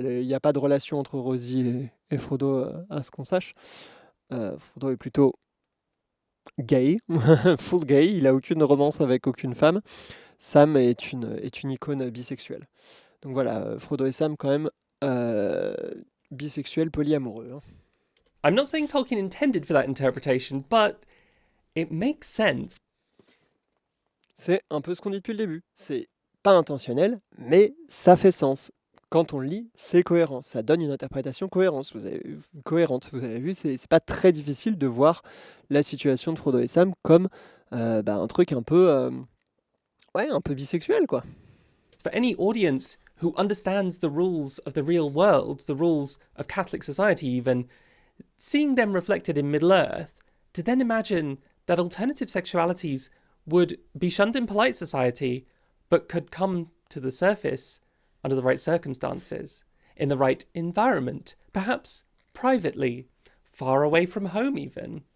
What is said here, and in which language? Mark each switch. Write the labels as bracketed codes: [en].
[fr] Il n'y a pas de relation entre Rosie et Frodo, à ce qu'on sache. Frodo est plutôt gay, full gay, il a aucune romance avec aucune femme. Sam est une icône bisexuelle. Donc voilà, Frodo et Sam quand même bisexuels polyamoureux. Hein. [en] I'm not saying Tolkien intended for that interpretation, but it makes sense. [fr] C'est un peu ce qu'on dit depuis le début. C'est pas intentionnel, mais ça fait sens. Quand on le lit, c'est cohérent. Ça donne une interprétation cohérente. Vous avez vu, c'est pas très difficile de voir la situation de Frodo et Sam comme un truc un peu bisexuel, quoi. [en] For any audience who understands the rules of the real world, the rules of Catholic society even, seeing them reflected in Middle-earth to then imagine that alternative sexualities would be shunned in polite society, but could come to the surface under the right circumstances, in the right environment, perhaps privately, far away from home even.